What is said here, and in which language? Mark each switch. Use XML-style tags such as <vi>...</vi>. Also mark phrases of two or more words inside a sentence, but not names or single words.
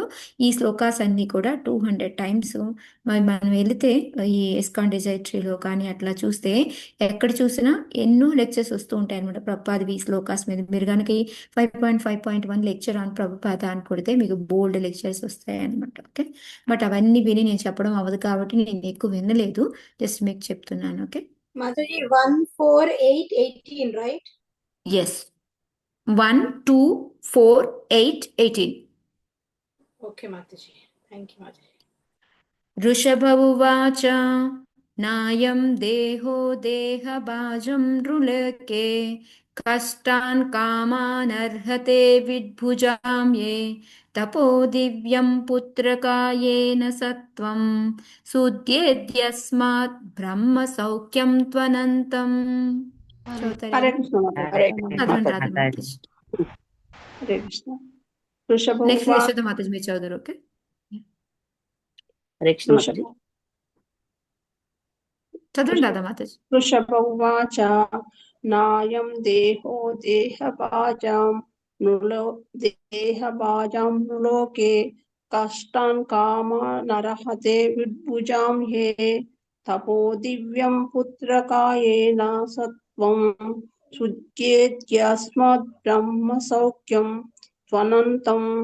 <te>ఈ శ్లోకాస్ అన్నీ కూడా 200 టైమ్స్ మనం వెళితే ఈ ఇస్కాన్ డిజైట్రీలో కానీ అట్లా చూస్తే ఎక్కడ చూసినా ఎన్నో లెక్చర్స్ వస్తూ ఉంటాయి అనమాట ప్రభుపాద్ ఈ శ్లోకాస్ మీద. మీరు కనుక ఈ 5.5.1</te> <en>lecture on Prabhupada</en> <te>అని కొడితే మీకు బోల్డ్ లెక్చర్స్ వస్తాయి అనమాట.</te> <en>Okay, but</en> <te>అవన్నీ విని నేను చెప్పడం అవ్వదు కాబట్టి నేను ఎక్కువ వినలేదు, జస్ట్ మీకు చెప్తున్నాను. ఓకే</te> <en>Mataji, 1, 4, 8, 18, right?</en> <te>ఎస్, 1, 2, 4, 8, 18.</te> <en>Okay, Mataji. Thank you, Mataji.</en> <sa>ऋषभ उवाच नायं देहो देहभाजं नृलोके कष्टान् कामान् अर्हते विद्भुजां ये तपो दिव्यं पुत्रकायेन सत्वं सुद्येद्यस्मात् ब्रह्म सौख्यं त्वनन्तम्.</sa> <te>హరే కృష్ణ మాతాజీ. చదవండి రాధా మాతాజీ. హరే కృష్ణ. వృషభ నెక్స్ట్</te> <sa>ఉవా-</sa> <te>యశోద మాతాజీ మీరు చదువురు. ఓకే, హరే కృష్ణ మాతాజీ.</te> <sa>వృషభ</sa> <te>చదవండి రాధా మాతాజీ.</te> <sa>వృషభ ఉవాచ నాయం దేహో దేహభాజాం నృలో దేహభాజాం నృలోకే కష్టాన్ కామానర్హతే విద్భుజాం హే తపో దివ్యం పుత్రకాయేన సత్వం శుద్ధ్యేత్యస్మాత్ బ్రహ్మ సౌఖ్యం త్వనంతం.</sa>